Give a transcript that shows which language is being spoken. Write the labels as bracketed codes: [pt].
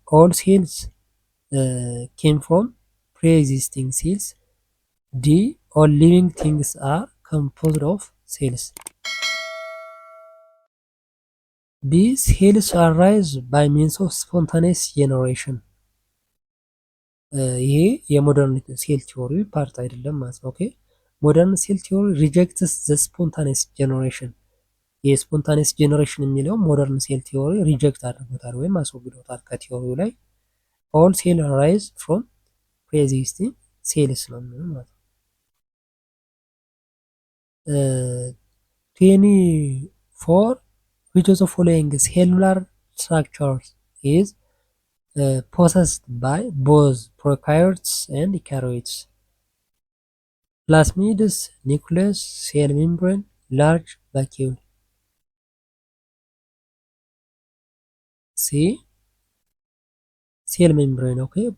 [en] All cells came from pre-existing cells. D. All living things are composed of cells. B. Cells arise by means of spontaneous generation. [am] ይሄ የሞደርን ሴል ቲዮሪ ፓርት አይደለም ማለት ነው። [en] ኦኬ ሞደርን ሴል ቲዮሪ ሪጀክትስ ዘ ስፖንታኔስ ጀነሬሽን። [am] የስፖንታኔስ ጀነሬሽን የሚለው ሞደርን ሴል ቲዮሪ ሪጀክት አድርጎታል ወይም አስወግዶታል ከቲዮሪው ላይ። [en] ኦል ሴል አራይዝ ፍሮም ፕሬኤግዚስቲንግ ሴልስ [am] ነው ማለት ነው። [en] 24 which of the following cellular structures is possessed by both prokaryotes and eukaryotes. Plasmids, nucleus, cell membrane, large vacuole. C. Cell membrane. Okay.